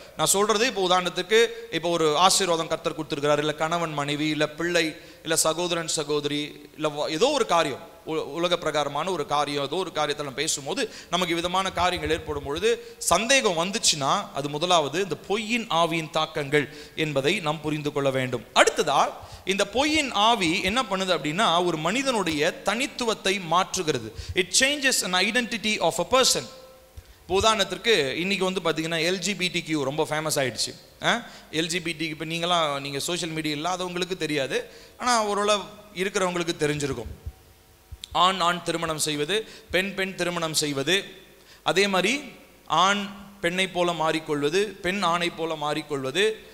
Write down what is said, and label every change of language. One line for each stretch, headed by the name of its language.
Tamil: நான் சொல்றது, இப்போ உதாரணத்துக்கு, இப்போ ஒரு ஆசீர்வாதம் கர்த்தர் கொடுத்துருக்கிறார், இல்லை கணவன் மனைவி, இல்லை பிள்ளை, இல்லை சகோதரன் சகோதரி, இல்லை ஏதோ ஒரு காரியம், உலக பிரகாரமான ஒரு காரியம், ஏதோ ஒரு காரியத்தில் நம்ம பேசும்போது நமக்கு விதமான காரியங்கள் ஏற்படும் பொழுது சந்தேகம் வந்துச்சுன்னா அது முதலாவது இந்த பொய்யின் ஆவியின் தாக்கங்கள் என்பதை நாம் புரிந்து கொள்ள வேண்டும். அடுத்ததா, இந்த பொய்யின் ஆவி என்ன பண்ணுது அப்படின்னா, ஒரு மனிதனுடைய தனித்துவத்தை மாற்றுகிறது.
English: It changes an identity of a person.
Tamil: உதாரணத்திற்கு இன்னைக்கு வந்து பார்த்தீங்கன்னா LGBTQ ரொம்ப ஃபேமஸ் ஆயிடுச்சு. LGBT இப்போ நீங்கள் சோஷியல் மீடியா இல்லாதவங்களுக்கு தெரியாது, ஆனால் ஓரளவு இருக்கிறவங்களுக்கு தெரிஞ்சிருக்கும். ஆண் ஆண் திருமணம் செய்வது, பெண் பெண் திருமணம் செய்வது, அதே மாதிரி ஆண் பெண்ணை போல மாறிக்கொள்வது, பெண் ஆணை போல மாறிக்கொள்வது.